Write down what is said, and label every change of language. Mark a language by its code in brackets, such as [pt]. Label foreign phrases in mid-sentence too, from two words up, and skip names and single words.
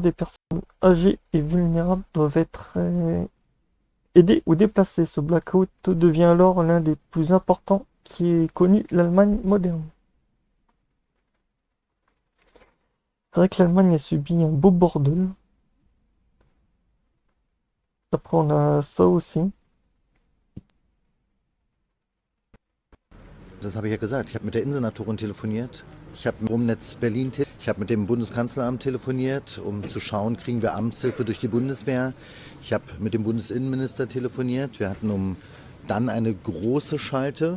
[fr] Des personnes âgées et vulnérables doivent être aidées ou déplacées. Ce blackout devient alors l'un des plus importants qui ait connu l'Allemagne moderne. C'est vrai que l'Allemagne a subi un beau bordel. Après, on a ça aussi. [de] Das habe ich ja gesagt. Ich habe mit der Innensenatorin telefoniert. Ich habe mit dem Stromnetz Berlin ich habe mit dem Bundeskanzleramt telefoniert, um zu schauen, kriegen wir Amtshilfe durch die Bundeswehr. Ich habe mit dem Bundesinnenminister telefoniert. Wir hatten dann eine große Schalte.